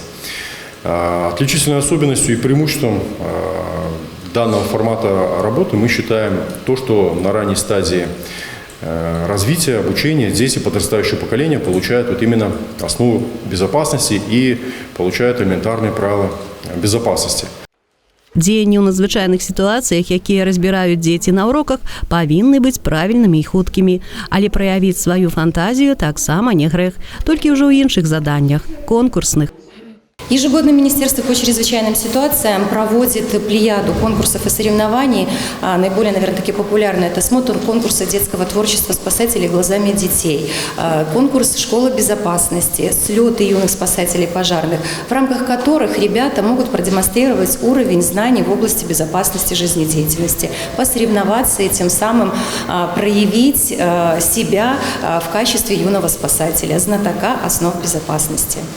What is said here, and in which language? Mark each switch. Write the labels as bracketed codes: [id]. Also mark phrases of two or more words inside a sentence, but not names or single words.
[ru] Отличительной особенностью и преимуществом данного формата работы мы считаем то, что на ранней стадии развития, обучения дети подрастающего поколения получают вот именно основу безопасности и получают элементарные правила безопасности. [be] Дзеянні ў надзвычайных сітуацыях, якія разбіраюць дзеці на уроках, павінны быць правільнымі і хуткімі. Але праявіць сваю фантазію таксама не грэх, толькі ўжо ў іншых заданнях, конкурсных. [ru] Ежегодно Министерство по чрезвычайным ситуациям проводит плеяду конкурсов и соревнований. Наиболее, наверное, такие популярные – это смотр конкурса детского творчества «Спасатели глазами детей», конкурс «Школа безопасности», слеты юных спасателей пожарных, в рамках которых ребята могут продемонстрировать уровень знаний в области безопасности жизнедеятельности, посоревноваться и тем самым проявить себя в качестве юного спасателя, знатока основ безопасности.